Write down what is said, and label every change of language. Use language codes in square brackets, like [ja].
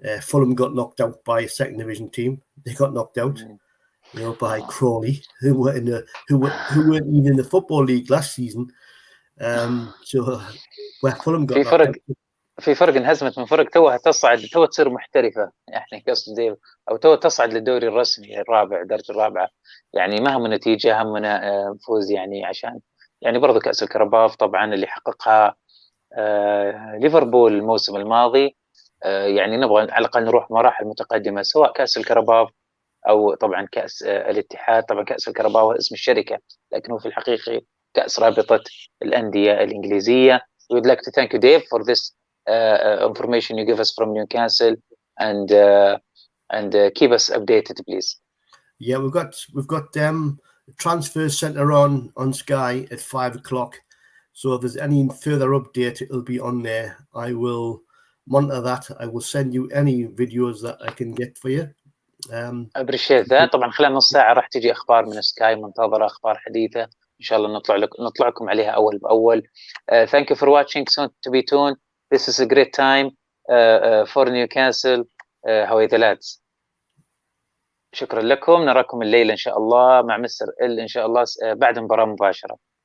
[en] Fulham got knocked out by a second division team. They got knocked out, you know, by Crawley, who weren't even in the football league last season. So where Fulham got knocked out. [ar] في فرق انهزمت من فرق توها تصير محترفة يعني قصدي أو توها تصعد للدوري الرسمي الرابع الدرجة الرابعة يعني ما هم نتيجة همنا فوز يعني عشان يعني برضو كأس الكرباف طبعا اللي حققها ليفربول الموسم الماضي يعني نبغى على الأقل نروح مراحل متقدمة سواء كأس الكرباف أو طبعا كأس الاتحاد. طبعا كأس الكرباف هو اسم الشركة لكنه في الحقيقة كأس رابطة الأندية الإنجليزية. [en] We would like to thank you, Dave, for this information you give us from Newcastle and keep us updated, please. Yeah, we've got transfer centre on Sky at 5 o'clock. So if there's any further update, it'll be on there. I will monitor that. I will send you any videos that I can get for you. Appreciate that. [ar] طبعا خلال نص ساعة راح تجي أخبار من سكاي منتظرة أخبار حديثة إن شاء الله نطلع لكم عليها أول بأول. [en] Thank you for watching. Soon to be tuned. This is a great time for Newcastle. How are the lads? [ar] شكرا لكم. نراكم الليلة إن شاء الله مع مستر ال إن شاء الله بعد مباراة مباشرة.